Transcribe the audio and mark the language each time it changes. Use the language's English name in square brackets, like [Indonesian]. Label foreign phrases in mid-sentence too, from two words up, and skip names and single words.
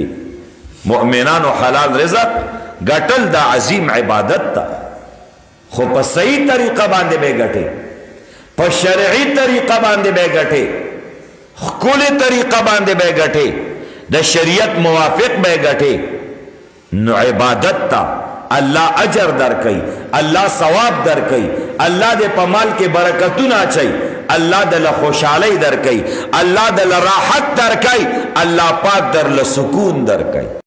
[Pashto] مؤمنانو حلال رزق ګټل دا عظیم عبادت ده، خو په صحیح طریقه باندې به ګټي، په شرعي طریقه باندې به ګټي. خکل طریقه باندې به ګټې د شریعت موافق به ګټې نو عبادت تا الله اجر در کوي الله ثواب در کوي الله دې په مال کې برکتونه اچي الله دل خوشحالی در کوي الله دل راحت در کوي الله پاک در له سکون در کوي